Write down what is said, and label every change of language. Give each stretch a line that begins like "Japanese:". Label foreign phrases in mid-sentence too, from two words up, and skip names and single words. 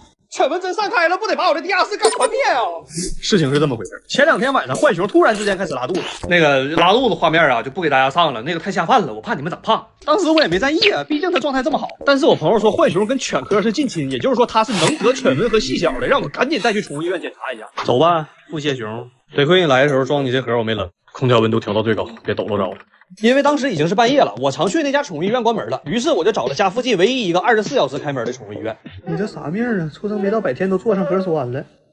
Chinese: 犬瘟真散開了，不得把我的地下室幹團滅啊！事情是這麼回事，前2天晚上，浣熊突然之間開始拉肚子，那個拉肚子畫面啊，就不給大家上了，那個太下飯了，我怕你們長胖。當時我也沒在意啊，畢竟它狀態這麼好。但是我朋友說浣熊跟犬科是近親，也就是說它是能得犬瘟和細小的，讓我趕緊帶去寵物醫院檢查一下。走吧，腹瀉熊，得虧你來的時候裝你這盒我沒扔，空調溫度調到最高，別抖落着了。因為當時已經是半夜了，我常去那家寵物醫院關門了，於是我就找了家附近唯一一個24小時開門的寵物醫院。你這啥命啊？出生沒到100天都做上核酸了。